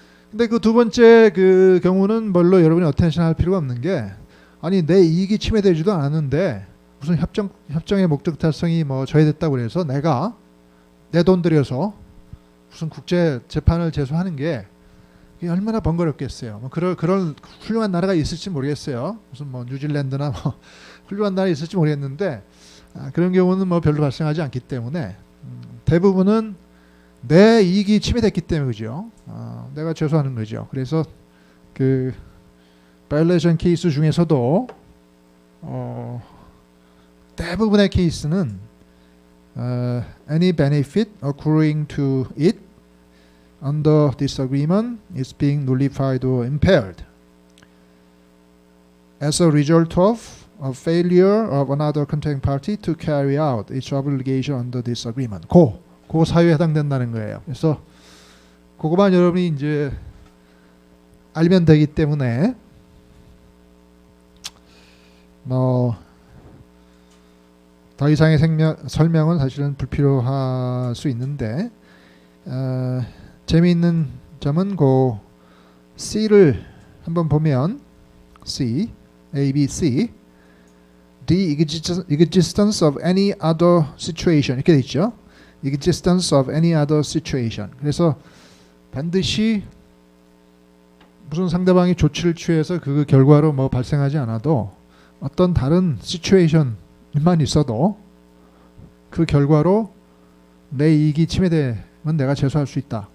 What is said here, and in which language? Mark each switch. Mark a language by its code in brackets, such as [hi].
[ko] 근데 그 두 번째 그 경우는 별로 여러분이 어텐션 할 필요가 없는 게, 아니 내 이익이 침해되지도 않았는데 무슨 협정의 목적 달성이 뭐 저해됐다고 그래서 내가 내 돈 들여서 무슨 국제 재판을 제소하는 게 이게 얼마나 번거롭겠어요. 뭐 그런 훌륭한 나라가 있을지 모르겠어요. 무슨 뭐 뉴질랜드나 뭐 훌륭한 나라 있을지 모르겠는데 그런 경우는 뭐 별로 발생하지 않기 때문에 대부분은 내 이익이 침해됐기 때문에 그죠. 내가 제소하는 거죠. 그래서 그 바이올레이션 케이스 중에서도 대부분의 케이스는 [en] any benefit accruing to it under this agreement is being nullified or impaired as a result of a failure of another contracting party to carry out its obligation under this agreement. [ko] 그 사유에 해당된다는 거예요. 그래서 그거만 여러분이 이제 알면 되기 때문에 뭐 더 이상의 설명은 사실은 불필요할 수 있는데, 재미있는 점은 그 C를 한번 보면 C, A, B, C, [en] the existence of any other situation [ko] 이렇게 돼 있죠. [en] existence of any other situation. [ko] 그래서 반드시 무슨 상대방이 조치를 취해서 그 결과로 뭐 발생하지 않아도 어떤 다른 시츄에이션만 있어도 그 결과로 내 이익이 침해되면 내가 제소할 수 있다.